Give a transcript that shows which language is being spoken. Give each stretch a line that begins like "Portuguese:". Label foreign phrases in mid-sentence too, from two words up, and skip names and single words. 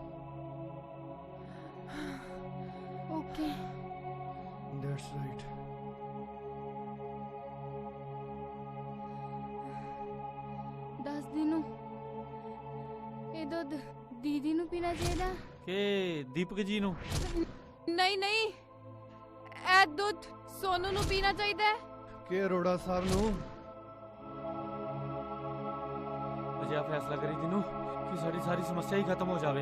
Punjabi: ਓਕੇ।
English: That's right.
Punjabi: ਦੱਸ ਦਿਨੂ ਇਹ ਦੁੱਧ ਦੀਦੀ ਨੂੰ ਪੀਣਾ ਚਾਹੀਦਾ। ਕਿ ਦੀਪਕ ਜੀ ਨੂੰ?
Hindi: नहीं नहीं ए दूध सोनू नु पीना चाहिए है।
Punjabi: ਕਿ ਅਰੋੜਾ ਸਾਹਿਬ ਨੂੰ ਅਜਿਹਾ ਫੈਸਲਾ ਕਰੀ ਦਿਨੂ ਕਿ ਸਾਡੀ ਸਾਰੀ ਸਮੱਸਿਆ ਹੀ ਖਤਮ ਹੋ ਜਾਵੇ।